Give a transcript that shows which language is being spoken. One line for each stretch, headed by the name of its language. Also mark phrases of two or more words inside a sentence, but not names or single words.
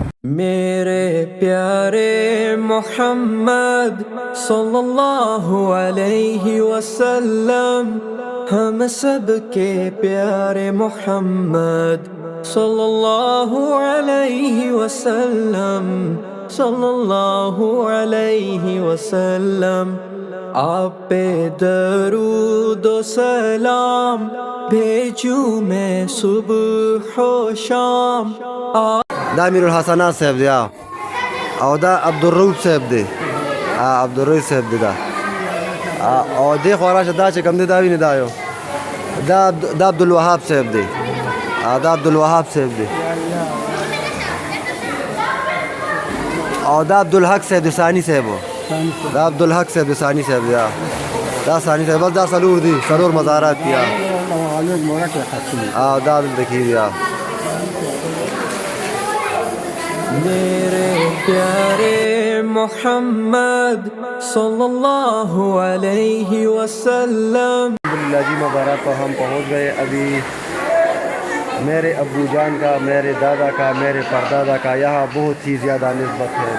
Urdu: میرے پیارے محمد
Arabic: صلی اللہ علیہ وسلم،
Urdu: ہم سب کے پیارے محمد
Arabic: صلی اللہ علیہ وسلم، صلی اللہ علیہ وسلم.
Urdu: آپ پہ درود و سلام بھیجوں میں صبح و شام.
Pashto: دا امیر الحسنات صاحب دی او دا عبدالرؤف صاحب دی. عبدالرؤف صاحب دی دا او دی خوراش دا چې کم دی دا ویني دا یو دا عبدالوهاب صاحب دی. دا عبدالوهاب صاحب دی او دا عبدالحق صاحب دی ثانی صاحب. دا عبدالحق صاحب دی ثانی صاحب دی. دا ثانی صاحب بس دا سلور دی سلور مزارات دی. دا دلته دی.
Urdu: میرے پیارے محمد
Arabic: صلی اللہ علیہ وسلم.
Urdu: الحمدللہ جی مبارک تو ہم پہنچ گئے. ابھی میرے ابو جان کا، میرے دادا کا، میرے پردادا کا یہاں بہت ہی زیادہ نسبت ہے.